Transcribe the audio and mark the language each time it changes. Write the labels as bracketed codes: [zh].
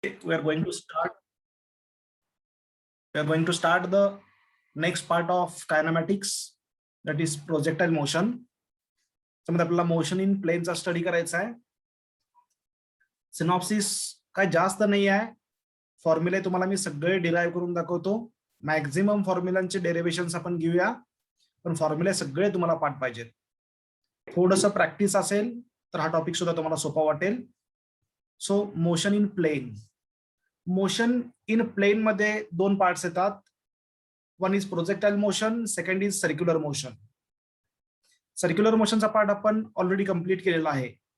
[en] we are going to start the next part of kinematics, that is projectile motion. [mr] त्यामध्ये आपल्याला motion in प्लेनचा study करायचा आहे. Synopsis काय जास्त नाही आहे. फॉर्म्युले तुम्हाला मी सगळे डिराइव्ह करून दाखवतो. मॅक्झिमम फॉर्म्युलांचे डेरिव्हेशन्स आपण घेऊया, पण फॉर्म्युले सगळे तुम्हाला पाठ पाहिजेत. थोडंसं प्रॅक्टिस असेल तर हा टॉपिक सुद्धा तुम्हाला सोपा वाटेल. So motion in plain. Motion in plain मध्ये दोन पार्ट्स येतात. [en] One is projectile motion, second is circular motion. [mr] Circular मोशनचा part आपण ऑलरेडी कंप्लीट केलेला आहे.